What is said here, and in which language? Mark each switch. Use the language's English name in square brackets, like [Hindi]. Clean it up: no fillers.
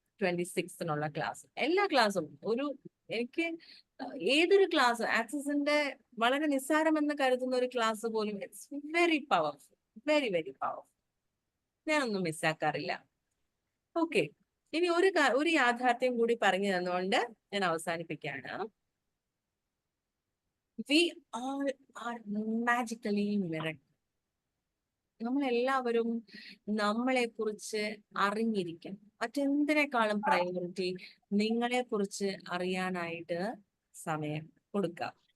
[Malayalam] 26-നുള്ള class. എല്ലാ ക്ലാസ്സും എനിക്ക് ഏതൊരു ക്ലാസ് ആക്സസിന്റെ വളരെ നിസ്സാരമെന്ന് കരുതുന്ന ഒരു ക്ലാസ് പോലും [English] It's very powerful, very very powerful. [Malayalam] ഞാനൊന്നും മിസ്സാക്കാറില്ല. ഓക്കെ, ഇനി ഒരു യാഥാർത്ഥ്യം കൂടി പറഞ്ഞു തന്നുകൊണ്ട് ഞാൻ അവസാനിപ്പിക്കുകയാണ്. [English] We all are magically miracle. [Malayalam] നമ്മളെല്ലാവരും നമ്മളെ കുറിച്ച് അറിഞ്ഞിരിക്കണം. മറ്റെന്തിനേക്കാളും പ്രയോറിറ്റി നിങ്ങളെ കുറിച്ച് അറിയാനായിട്ട് സമയം കൊടുക്കുക.